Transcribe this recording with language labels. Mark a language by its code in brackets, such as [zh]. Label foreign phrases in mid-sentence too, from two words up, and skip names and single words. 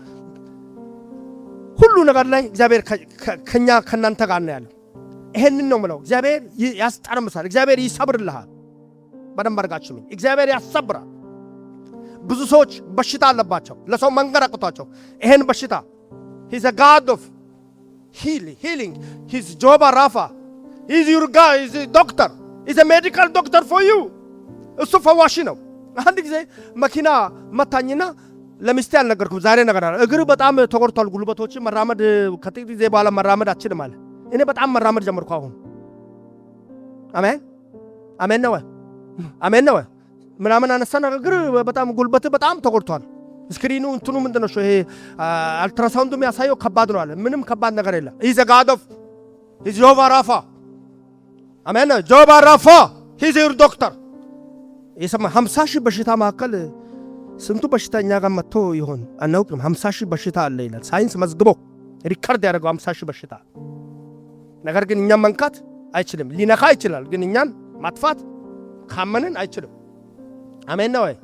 [am] ሁሉ ነገር ላይ እግዚአብሔር ከኛ ከናንተ ጋር ነው ያለው። ይሄንን ነው ምለው። እግዚአብሔር ያስጠርምሳል። እግዚአብሔር ይሰብርልሃል። በደንብ አድርጋችሁ እግዚአብሔር ያሰብራል። ብዙ ሰዎች በሽታ አለባቸው፣ ለሰው መንገር አቅቷቸው ይሄን በሽታ [en] he's a god of healing he's Jehovah Rapha, he's your God, he's a doctor, he's a medical doctor for you. [am] እሱ ፈዋሽ ነው። አንድ ጊዜ መኪና መታኝና ለሚስቴ አልነገርኩም። ዛሬ ነገር አለ። እግር በጣም ተቆርጧል፣ ጉልበቶች መራመድ ከጥቂት ጊዜ በኋላ መራመድ አችልም አለ። እኔ በጣም መራመድ ጀመርኩ አሁን። አሜን አሜን ነው አሜን ነው ምናምን አነሳና እግር በጣም ጉልበት በጣም ተቆርጧል። ስክሪኑ እንትኑ ምንድነው ይሄ አልትራሳውንዱ የሚያሳየው ከባድ ነው አለ። ምንም ከባድ ነገር የለም። [en] he's a god of he's Jehovah Rapha. [am] አሜን ነው [en] Jehovah Rapha, he's your doctor. [am] የሰማ 50 ሺህ በሽታ መካከል ስንቱ በሽታኛ ጋር መጥቶ ይሆን አናውቅም። 50 ሺህ በሽታ አለ ይላል ሳይንስ መዝግቦ ሪካርድ ያደረገው 50 ሺህ በሽታ። ነገር ግን እኛን መንካት አይችልም። ሊነካ ይችላል፣ ግን እኛን ማጥፋት ካመንን አይችልም። አሜን ነው ወይ?